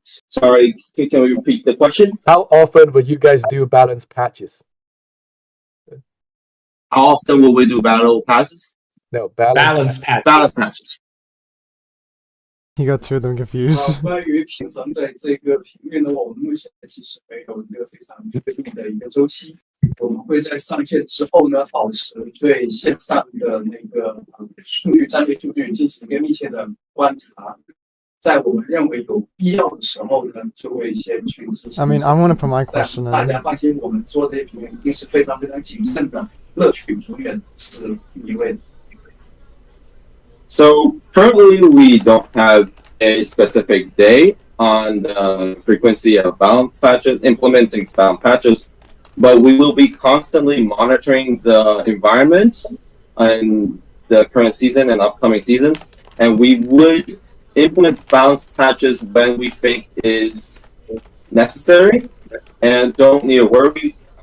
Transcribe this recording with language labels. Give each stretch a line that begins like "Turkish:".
English: Sorry, can we repeat the question? How often would you guys do balance patches? How often will we do battle passes? No, Balance patch. Balance matches. He got two of them confused.
Chinese: 关于平衡的这个频率呢，我们目前其实没有一个非常确定的一个周期。我们会在上线之后呢，保持对线上的那个战略数据进行一个密切的观察。在我们认为有必要的时候呢，就会先去进行。
English: I mean, I want to put my question
Chinese: 大家
English: in.
Chinese: 放心，我们做这些评论一定是非常非常谨慎的，乐趣永远是第一位的。
English: So currently we don't have a specific day on the frequency of balance patches, implementing balance patches, but we will be constantly monitoring the environment in the current season and upcoming seasons, and we would implement balance patches when we think is necessary, and don't need to worry.